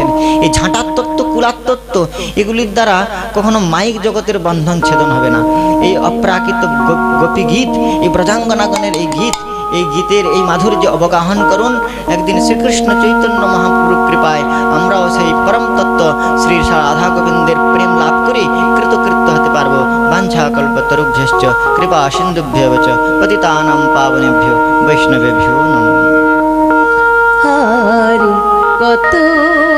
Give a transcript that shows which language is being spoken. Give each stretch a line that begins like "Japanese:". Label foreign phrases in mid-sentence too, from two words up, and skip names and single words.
Bangla: এই ঝাঁটার তত্ত্ব, কুলার তত্ত্ব, এগুলির দ্বারা কখনো মাইক জগতের বন্ধন ছেদন হবে না। এই অপ্রাকৃত গোপী গীত, এই ব্রজাঙ্গনাগণের এই গীত, এই গীতের এই মাধুর্য অবগাহন করুন। একদিন শ্রীকৃষ্ণ চৈতন্য মহাপ্রভুর কৃপায় আমরাও সেই পরম তত্ত্ব শ্রী রাধা গোবিন্দের প্রেম লাভ করে কৃতকৃত্য হতে পারবো।
Sanskrit: বাঞ্ছা কল্পতরুভ্যশ্চ কৃপা সিন্ধুভ্যেব চ পতিতানাং পাবনেভ্যো বৈষ্ণবেভ্যো নমঃ।
Bangla: হারি কত